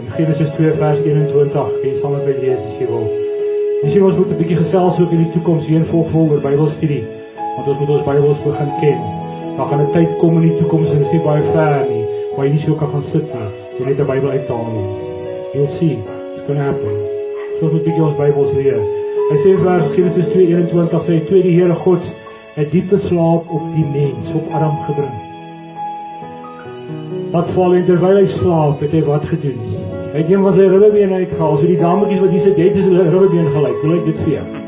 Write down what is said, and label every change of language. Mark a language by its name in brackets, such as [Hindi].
[Afrikaans] In Genesis 2 vers 21, kan jy saam met my lees as jy wil. Jy sien ons moet 'n bietjie gesels ook in die toekoms hier in volg oor Bybelstudie, want ons moet ons Bybels begin ken. Daar gaan 'n tyd kom in die toekoms en dit is nie baie ver nie, waar jy nie so kan gaan sit nie, jy net 'n Bybel uithaal nie. [English] You'll see, it's gonna happen. [Afrikaans] So ons moet 'n bietjie ons Bybels leer. Hy sê vers Genesis 2:21 sê, toe die Here God 'n diepe slaap op die mens, op Adam gebring. Wat val en terwyl hy slaap, het hy wat gedoen? Hy het een van sy ribbebeen uitgehaal, so die dametjies wat hier sit, jy het soos hulle ribbebeen gelyk, hoe lyk dit vir jou?